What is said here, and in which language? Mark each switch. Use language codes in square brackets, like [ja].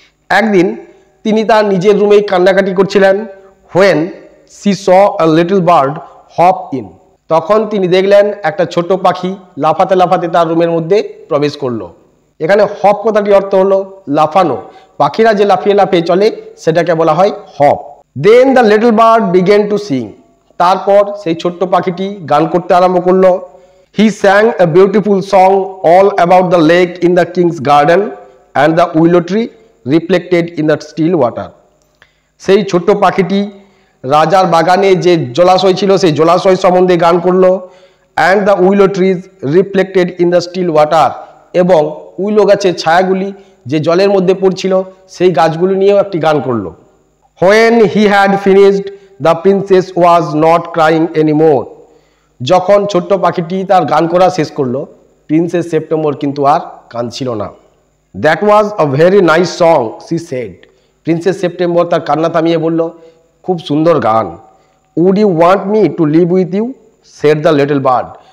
[bn] একদিন তিনি তার নিজের রুমেই কান্নাকাটি করছিলেন। [en] when she saw a little bird hop in, [bn] তখন তিনি দেখলেন একটা ছোট পাখি লাফাতে লাফাতে তার রুমের মধ্যে প্রবেশ করলো। এখানে হপ কথাটি অর্থ হলো লাফানো, পাখিরা যে লাফিয়ে লাফিয়ে চলে সেটাকে বলা হয় hop. [en] then the little bird began to sing, [bn] তারপর সেই ছোট্ট পাখিটি গান করতে আরম্ভ করলো। [en] He sang a beautiful song all about the lake in the king's garden and the willow tree reflected in the still water. [bn] সেই ছোট্ট পাখিটি রাজার বাগানে যে জলাশয় ছিল সেই জলাশয় সম্বন্ধে গান করলো। [en] and the willow trees reflected in the still water, [bn] এবং উইলো গাছের ছায়াগুলি যে জলের মধ্যে পড়ছিল সেই গাছগুলি নিয়েও একটি গান করলো। [en] When he had finished, the princess was not crying anymore. [bn] যখন ছোট্ট পাখিটি তার গান করা শেষ করলো, প্রিন্সেস সেপ্টেম্বর কিন্তু আর কাঁদছিল না। [en] That was a very nice song she said. [bn] Princess September তার কান্না থামিয়ে বলল, খুব সুন্দর গান। [en] Would you want me to live with you, said the little bird.